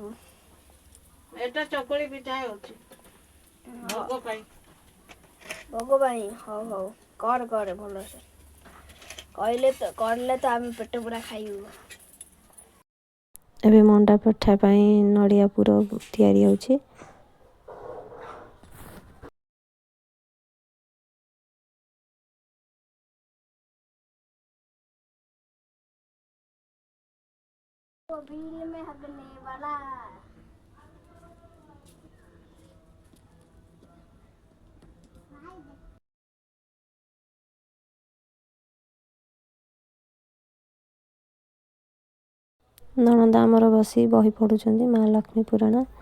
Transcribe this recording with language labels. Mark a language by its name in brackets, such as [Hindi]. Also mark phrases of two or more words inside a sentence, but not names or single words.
[Odia] ଏଟା ଚକୁଳି ପିଠା ହେଉଛି ଭୋଗ ପାଇଁ। ଭୋଗ ପାଇଁ? ହଉ ହଉ କରେ ଭଲସେ। କରିଲେ ତ ଆମେ ପେଟ ପୂରା ଖାଇବୁ। ଏବେ ମଣ୍ଡା ପିଠା ପାଇଁ ନଡ଼ିଆ ପୁର ତିଆରି ହେଉଛି। [Hindi] बिल में हगने वाला। [Odia] ନଣନ୍ଦ ଆମର ବସି ବହି ପଢ଼ୁଛନ୍ତି ମା ଲକ୍ଷ୍ମୀ ପୁରାଣ।